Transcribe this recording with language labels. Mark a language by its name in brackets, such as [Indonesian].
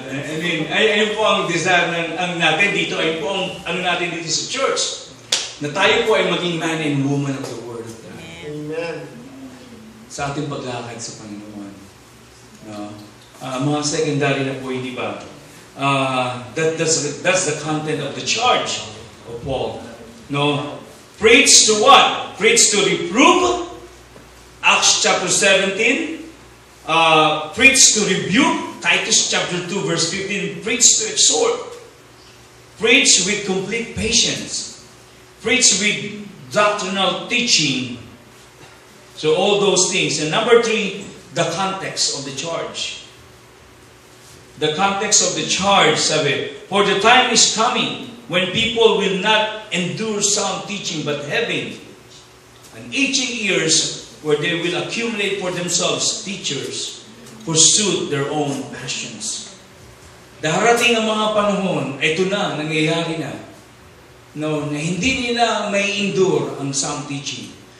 [English] I mean, [Filipino] ayun po ang desire natin dito, ayun po ang ano natin dito sa church. Na tayo po ay maging [English] man and woman of the Word of God. Amen. [Filipino] Sa ating paglakad sa Panginoon. No? Mga secondary na po, hindi ba? [English] That's the content of the charge of Paul. No? Preach to what? Preach to reprove. Acts chapter 17. Preach to rebuke. Titus chapter 2 verse 15. Preach to exhort. Preach with complete patience. Preach with doctrinal teaching. So all those things. And number 3, the context of the charge. The context of the charge, [Filipino] sabi, [English] for the time is coming when people will not endure sound teaching but having an itching ears where they will accumulate for themselves teachers who suit their own passions. [Filipino] Darating ang mga panahon, ito na, nangyayari na, no, na hindi nila may endure ang sound teaching.